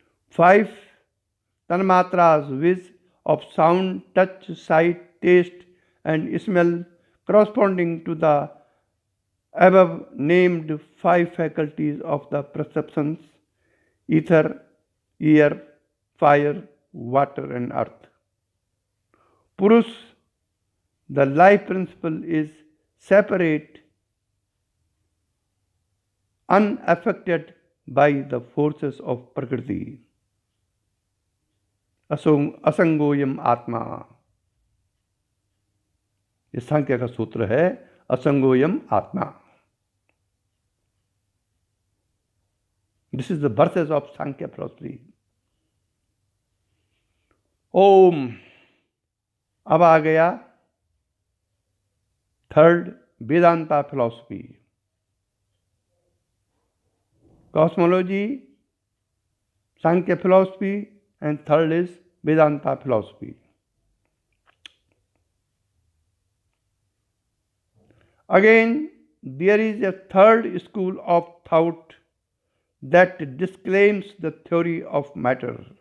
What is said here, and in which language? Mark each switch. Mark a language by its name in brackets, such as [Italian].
[English] 5. Tanmatras, which of sound, touch, sight, taste, and smell corresponding to the above named five faculties of the perceptions: ether, air, fire, water, and earth. Purus, the life principle, is separate, unaffected by the forces of Prakriti. [Hindi] असंगोयम आत्मा, ये सांख्य का सूत्र है, असंगोयम आत्मा. [English] This is the verses of Sankhya philosophy. [Hindi] ओम. अब आ गया third, Vedanta philosophy. [English] Cosmology, Sankhya philosophy, and third is Vedanta philosophy. Again, there is a third school of thought that disclaims the theory of matter.